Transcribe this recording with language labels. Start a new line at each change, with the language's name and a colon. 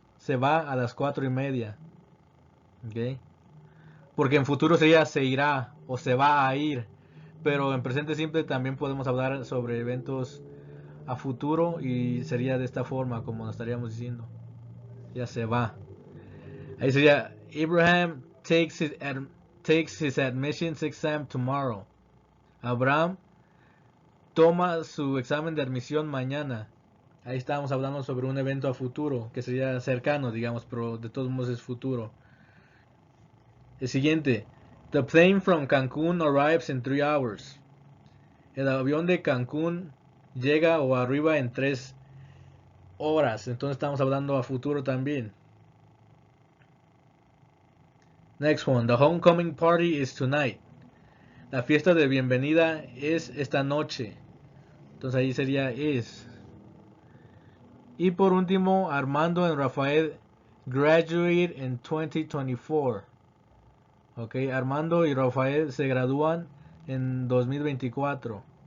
Spanish: se va a las 4:30. ¿Ok? Porque en futuro sería se irá o se va a ir. Pero en presente simple también podemos hablar sobre eventos a futuro y sería de esta forma como nos estaríamos diciendo. Ya se va. Ahí sería
English: Abraham takes his admissions exam tomorrow.
Spanish: Abraham toma su examen de admisión mañana. Ahí estábamos hablando sobre un evento a futuro, que sería cercano, digamos, pero de todos modos es futuro. El siguiente.
English: The plane from Cancun arrives in 3 hours.
Spanish: El avión de Cancún llega o arriba en 3 horas. Entonces estamos hablando a futuro también.
English: Next one. The homecoming party is tonight.
Spanish: La fiesta de bienvenida es esta noche. Entonces ahí sería is. Y por último, Armando y Rafael
English: graduate in 2024.
Spanish: Ok, Armando y Rafael se gradúan en 2024.